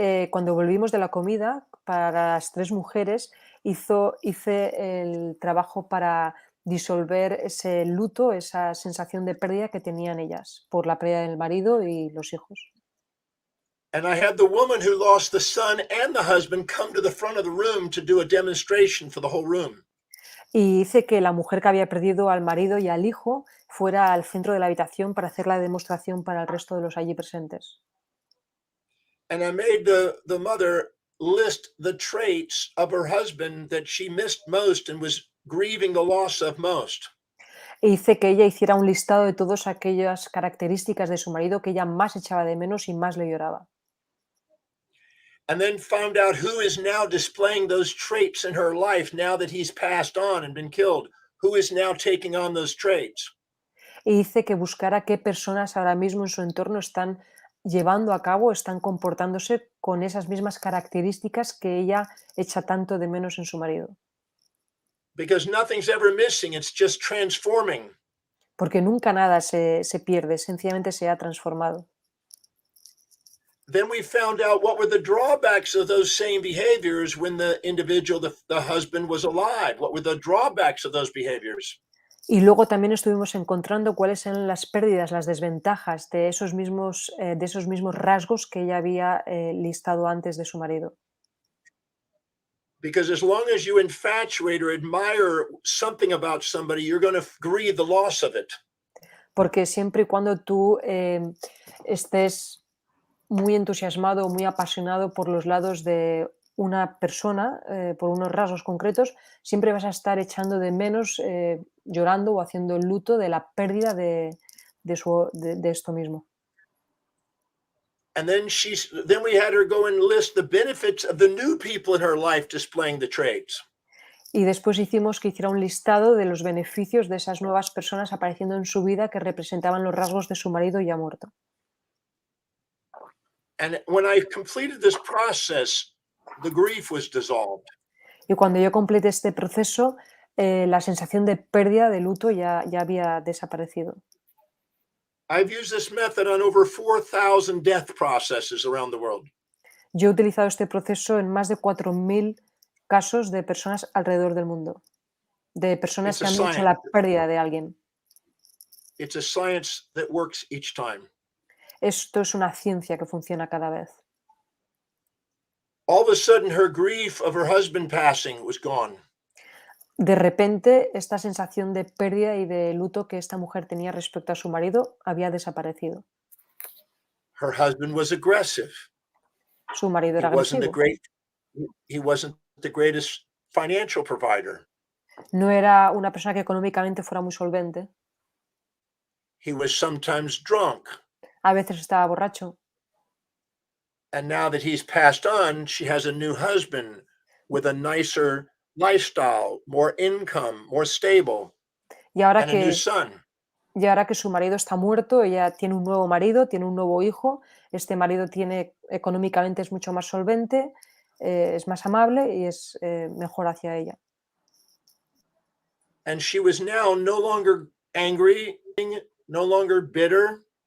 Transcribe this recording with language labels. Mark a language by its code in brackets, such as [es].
[es] Cuando volvimos de la comida, para las 3 mujeres, hice el trabajo para disolver ese luto, esa sensación de pérdida que tenían ellas por la pérdida del marido y los hijos. [en] And I had the woman who lost the son and the husband come to the front of the room to do a demonstration for the whole room. [es] Y hice que la mujer que había perdido al marido y al hijo fuera al centro de la habitación para hacer la demostración para el resto de los allí presentes. [en] And I made the mother list the traits of her husband that she missed most and was grieving the loss of most. [es] E hice que ella hiciera un listado de todas aquellas características de su marido que ella más echaba de menos y más le lloraba. [en] And then found out who is now displaying those traits in her life now that he's passed on and been killed. Who is now taking on those traits? [es] E hice que buscara qué personas ahora mismo en su entorno están llevando a cabo, están comportándose con esas mismas características que ella echa tanto de menos en su marido. [en] Because nothing's ever missing, it's just transforming. [es] Porque nunca nada se pierde, sencillamente se ha transformado. [en] Then we found out what were the drawbacks of those same behaviors when the individual, the husband, was alive. What were the drawbacks of those behaviors? [es] Y luego también estuvimos encontrando cuáles eran las pérdidas, las desventajas de esos mismos rasgos que ella había listado antes de su marido. [en] Because as long as you infatuate or admire something about somebody, you're going to grieve the loss of it. [es] porque siempre y cuando tú estés muy entusiasmado, muy apasionado por los lados de una persona, por unos rasgos concretos, siempre vas a estar echando de menos, llorando o haciendo el luto de la pérdida de esto mismo. [en] And then we had her go and list the benefits of the new people in her life displaying the traits. [es] Y después hicimos que hiciera un listado de los beneficios de esas nuevas personas apareciendo en su vida que representaban los rasgos de su marido ya muerto. [en] And when I completed this process, the grief was dissolved. [es] Y cuando yo completé este proceso, la sensación de pérdida, de luto, ya había desaparecido. [en] I've used this method on over 4,000 death processes around the world. [es] Yo he utilizado este proceso en más de 4.000 casos de personas alrededor del mundo, de personas que han hecho la pérdida de alguien. [en] It's a science that works each time. [es] Esto es una ciencia que funciona cada vez. [en] All of a sudden, her grief of her husband passing was gone. [es] De repente, esta sensación de pérdida y de luto que esta mujer tenía respecto a su marido había desaparecido. [en] Her husband was aggressive. [es] Su marido era agresivo. [en] He wasn't the greatest financial provider. [es] No era una persona que económicamente fuera muy solvente. [en] He was sometimes drunk. [es] A veces estaba borracho. [en] And now that he's passed on, she has a new husband with a nicer lifestyle, more income, more stable, [es] Y ahora [en] and a new son. [es] Y ahora que su marido está muerto, ella tiene un nuevo marido, tiene un nuevo hijo. Este marido económicamente es mucho más solvente, es más amable y es mejor hacia ella. [en] And she was now no longer angry, no longer bitter.